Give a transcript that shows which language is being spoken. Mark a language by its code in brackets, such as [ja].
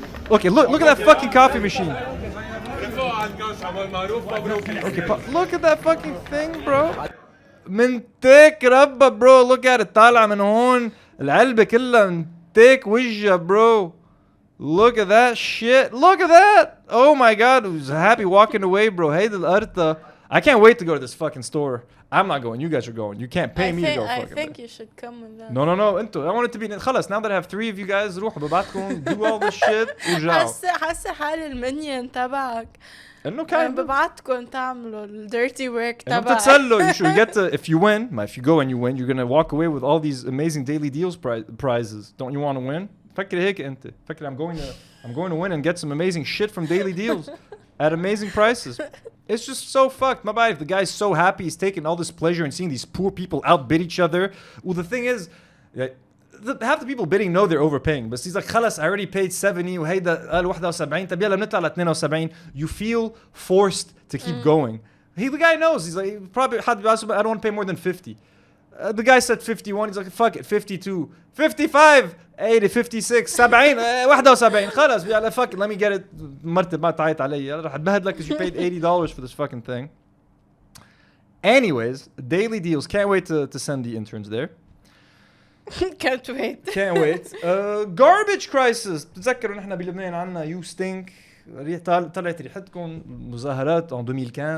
[en] Okay, look at that fucking coffee machine. Okay, look at that fucking thing, bro. [ar] من تيك ربا bro. [en] Look at it. [ar] طالع من هون العلبة كلها من تيك وجه bro. [en] Look at that shit. Look at that. Oh my god. I was happy walking away, bro. [ar] هيدي القرطة [en] I can't wait to go to this fucking store. I'm not going. You guys are going. You can't pay me to go I fucking think there. you should come with us. No. [ar] انتوا. [en] I want it to be [ar] خلص. [en] Now that I have 3 of you guys, [ar] روحوا ببعتكم [en] do all this shit [ar] ورجعوا. حاسة حالي المنيون تبعك. انه كان ببعتكم تعملوا الديرتي ورك انه تبعك. بتتسلوا. [en] You should get to, if you win, if you go and you win, you're gonna walk away with all these amazing daily deals prizes. Don't you want to win? [ar] فكر هيك انت. فكر [en] I'm going to win and get some amazing shit from daily deals at amazing prices. It's just so fucked. My bad. The guy's so happy. He's taking all this pleasure in seeing these poor people outbid each other. Well, the thing is, half the people bidding know they're overpaying. But he's like, [ar] خلص, [en] I already paid 70 [ar] وهيدا قال [en] 71. [ar] طب يلا بنطلع ل 72. [en] You feel forced to keep going. The guy knows. He's like, probably I don't want to pay more than 50. The guy said 51. He's like, fuck it, 52, 55, 80, 56, 70, 71. [ar] خلاص, [en] fuck it, let me get it. [ar] مرتي ما تعيط علي. راح اتبهدلك [en] because you paid $80 for this fucking thing. Anyways, daily deals. Can't wait to send the interns there. Can't wait. Can't wait. Garbage crisis. [ar] بتذكروا نحن بلبنان عنا [en] you stink. [ar] طلعت ريحتكم مظاهرات en 2015.